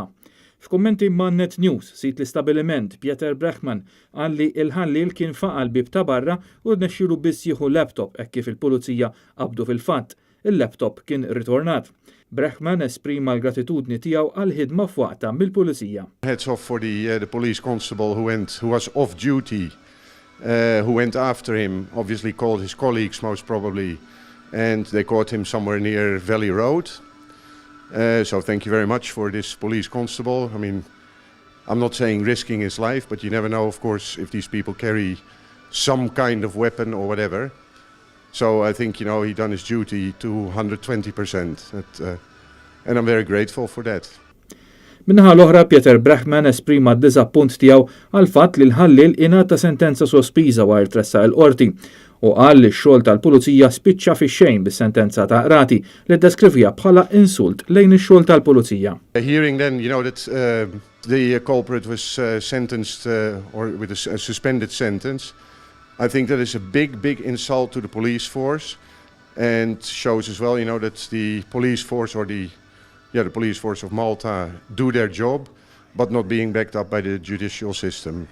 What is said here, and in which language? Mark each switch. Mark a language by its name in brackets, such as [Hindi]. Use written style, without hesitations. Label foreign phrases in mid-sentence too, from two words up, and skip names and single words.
[Maltese] F'kummenti ma' Net News sit l-istabbiliment Pieter Brechman għalli il-ħallil kien faqal bib ta' barra u rnexxielu biss jieħu laptop hekk kif il-pulizija qabdu fil-fatt. Il-laptop kien ritornat. Brechman esprima l-gratitudni tiegħu għal ħidma f'waqta mill-pulizija. [English] Heads off for the police constable who was off duty, who went after him, obviously called his colleagues most probably, and they caught him somewhere near Valley Road. So thank you very much for this police constable. I mean, I'm not saying risking his life, but you never know, of course, if these people carry some kind of weapon or whatever. So I think, he done his duty to 120%, and I'm very grateful for that. [Maltese] Minnaħa l-oħra Pieter Brechman esprima d-diżappunt tiegħu għal fatt li l-ħallil ingħata sentenza sospiża wara tressa l-qorti u qal li x-xogħol tal-pulizija spiċċa fix-xejn bis-sentenza ta' qrati li ddeskrivija bħala insult lejn ix-xogħol tal-pulizija. [English] Hearing then, that the culprit was sentenced or with a suspended sentence, I think that is a big insult to the police force, and shows as well, that the police force or the police force of Malta do their job, but not being backed up by the judicial system.